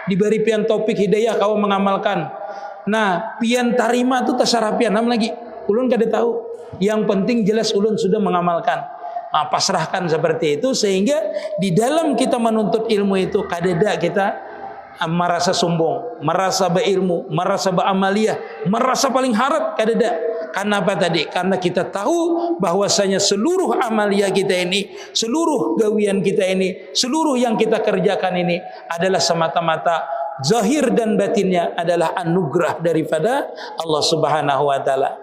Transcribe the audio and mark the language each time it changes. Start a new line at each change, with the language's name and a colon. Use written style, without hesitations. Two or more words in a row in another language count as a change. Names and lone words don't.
Banjar: diberi pian topik hidayah kau mengamalkan. Nah, pian tarima tu tasarah pian nam lagi. Ulun kada tahu.
Indonesian: Yang penting jelas ulun sudah mengamalkan. Nah, pasrahkan seperti itu sehingga di dalam kita menuntut ilmu itu kadeda kita merasa sombong, merasa berilmu, merasa beramaliah, merasa paling harap kadeda. Karena apa tadi? Karena kita tahu bahwasanya seluruh amalia kita ini, seluruh gawian kita ini, seluruh yang kita kerjakan ini adalah semata-mata zahir dan batinnya adalah anugerah daripada Allah
Arabic: سبحانه وتعالى.